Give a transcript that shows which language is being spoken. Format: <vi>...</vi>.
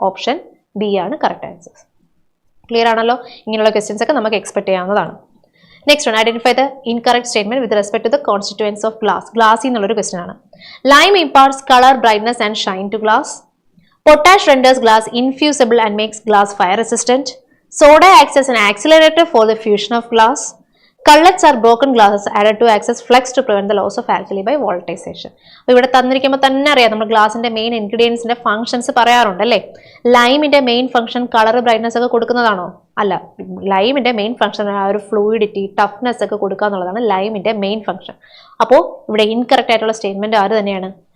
<ml>Option B ആണ് correct answer. Clear ആണല്ലോ? ഇങ്ങനെയുള്ള ക്വസ്റ്റ്യൻസ് ഒക്കെ നമുക്ക് എക്സ്പെക്ട് ചെയ്യാവുന്നതാണ്. Next one,</ml> <en>Identify the incorrect statement with respect to the constituents of glass.</en> <ml>Glass എന്നുള്ളൊരു ക്വസ്റ്റ്യൻ ആണ്.</ml> <en>Lime imparts colour, brightness and shine to glass. Potash renders glass infusible and makes glass fire resistant. Soda acts as an accelerator for the fusion of glass. Cullets are broken glasses added to access flux to prevent the loss of alkali by voltization.</en> <ml>അപ്പോൾ ഇവിടെ തന്നിരിക്കുമ്പോൾ തന്നെ അറിയാം, നമ്മൾ ഗ്ലാസിന്റെ main ഇൻഗ്രീഡിയൻസിന്റെ functions പറയാറുണ്ട് അല്ലേ? ലൈമിന്റെ main function colour, brightness ഒക്കെ കൊടുക്കുന്നതാണോ? അല്ല. ലൈമിന്റെ മെയിൻ ഫംഗ്ഷൻ ആ ഒരു ഫ്ലൂയിഡിറ്റി, ടഫ്നെസ് ഒക്കെ കൊടുക്കുക എന്നുള്ളതാണ് ലൈമിന്റെ മെയിൻ ഫംഗ്ഷൻ. അപ്പോൾ ഇവിടെ ഇൻകറക്റ്റ് ആയിട്ടുള്ള സ്റ്റേറ്റ്മെന്റ് ആര് തന്നെയാണ്?</ml>